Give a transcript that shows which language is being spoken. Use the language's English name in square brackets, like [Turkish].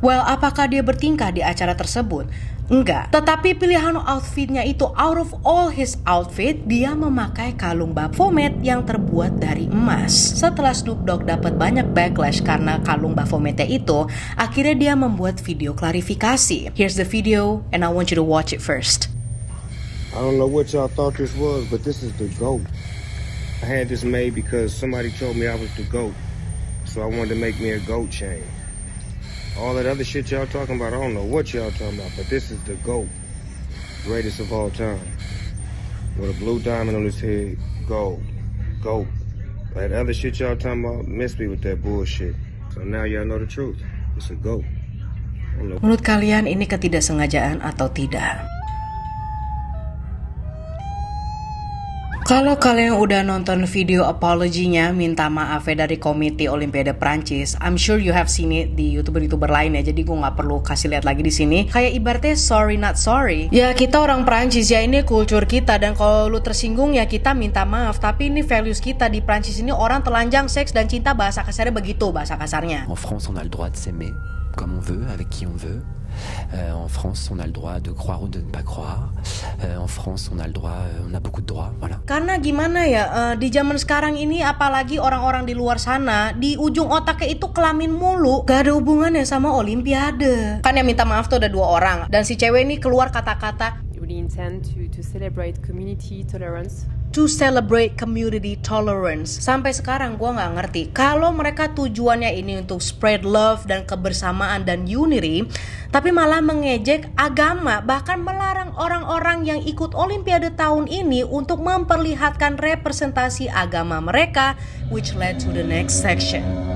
[Indonesian] Well, apakah dia bertingkah di acara tersebut? Enggak, tetapi pilihan outfitnya itu, [English] out of all his outfit, [Indonesian] dia memakai kalung Baphomet yang terbuat dari emas. Setelah Snoop Dogg dapat banyak backlash karena kalung Baphometnya itu, akhirnya dia membuat video klarifikasi. [English] Here's the video and I want you to watch it first. I don't know what y'all thought this was, but this is the GOAT. I had this made because somebody told me I was the GOAT, so I wanted to make me a GOAT chain. All that other shit y'all talking about, I don't know what y'all talking about, but this is the GOAT. Greatest of all time. With a blue diamond on his head, gold. GOAT. That other shit y'all talking about, miss me with that bullshit. So now y'all know the truth. It's a GOAT. [Indonesian] Menurut kalian ini ketidaksengajaan atau tidak? Kalau kalian udah nonton video apology-nya, minta maafnya dari Komite Olimpiade Prancis, [English] I'm sure you have seen it [Indonesian] di YouTuber-YouTuber lain ya, jadi gue nggak perlu kasih lihat lagi di sini. Kayak ibaratnya [English] sorry not sorry. [Indonesian] Ya kita orang Prancis ya, ini kultur kita, dan kalau lu tersinggung ya kita minta maaf. Tapi ini values kita di Prancis ini, orang telanjang, seks dan cinta, bahasa kasarnya begitu bahasa kasarnya. [French] En France on a le droit de s'aimer comme on veut, avec qui on veut. En France, on a le droit de croire ou de ne pas croire. En France, on a le droit, on a beaucoup de droits, voilà. [Indonesian] Karena gimana ya, di zaman sekarang ini, apalagi orang-orang di luar sana, di ujung otaknya itu kelamin mulu, gak ada hubungannya sama Olimpiade. Kan yang minta maaf tuh ada 2 orang, dan si cewek ini keluar kata-kata, [English] we intend to celebrate community tolerance. To celebrate community tolerance. [Indonesian] Sampai sekarang gue gak ngerti, kalau mereka tujuannya ini untuk [English] spread love [Indonesian] dan kebersamaan dan unity, tapi malah mengejek agama, bahkan melarang orang-orang yang ikut Olimpiade tahun ini untuk memperlihatkan representasi agama mereka, [English] which led to the next section.